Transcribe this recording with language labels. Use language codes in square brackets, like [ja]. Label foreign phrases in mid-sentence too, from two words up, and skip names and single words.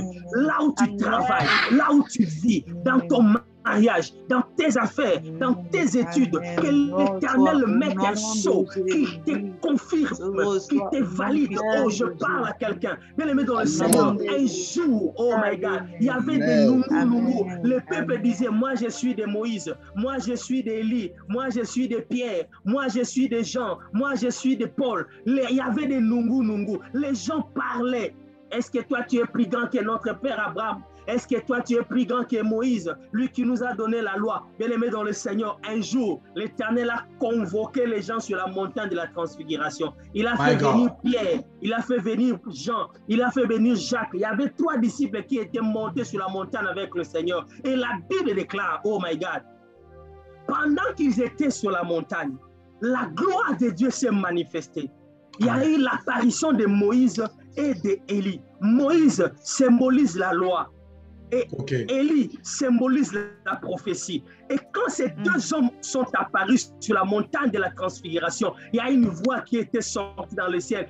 [fr] Là où tu travailles, là où tu vis, dans ton mariage, dans tes affaires, dans tes études, que l'Éternel mette un saut qui te confirme, qui te valide. Oh, je parle à quelqu'un. Bien aimé dans le Seigneur, un jour, [en] oh my God, [fr] il y avait des noumous. Le peuple disait, moi je suis de Moïse, moi je suis d'Élie, moi je suis de Pierre, moi je suis de Jean, moi je suis de Paul. Il y avait des noumous. Les gens parlaient. Est-ce que toi tu es plus grand que notre père Abraham? Est-ce que toi tu es plus grand que Moïse, lui qui nous a donné la loi? Bien-aimé dans le Seigneur, un jour, l'Éternel a convoqué les gens sur la montagne de la transfiguration. Il a fait venir Pierre, il a fait venir Jean, il a fait venir Jacques. Il y avait 3 disciples qui étaient montés sur la montagne avec le Seigneur. Et la Bible déclare, [en] oh my God, [fr] pendant qu'ils étaient sur la montagne, la gloire de Dieu s'est manifestée. Il y a eu l'apparition de Moïse et d'Élie. Moïse symbolise la loi. Et Élie symbolise la prophétie. Et quand ces 2 hommes sont apparus sur la montagne de la transfiguration, il y a une voix qui était sortie dans le ciel.